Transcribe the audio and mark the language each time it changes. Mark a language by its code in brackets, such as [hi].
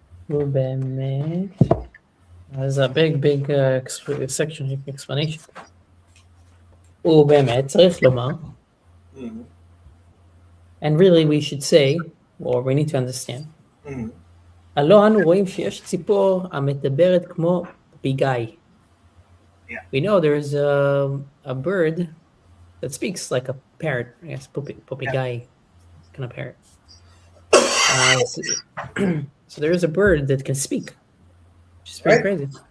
[he] ובאמת. [en] There's a big section explanation. [he] ובאמת צריך לומר. [en] And really we should say, or we need to understand. [he] הלא אנו רואים שיש ציפור המדברת כמו פיגאי. [en] We know there's a bird that speaks like a parrot. I guess פיגאי, kind of parrot. So there is a bird that can speak, which is pretty crazy.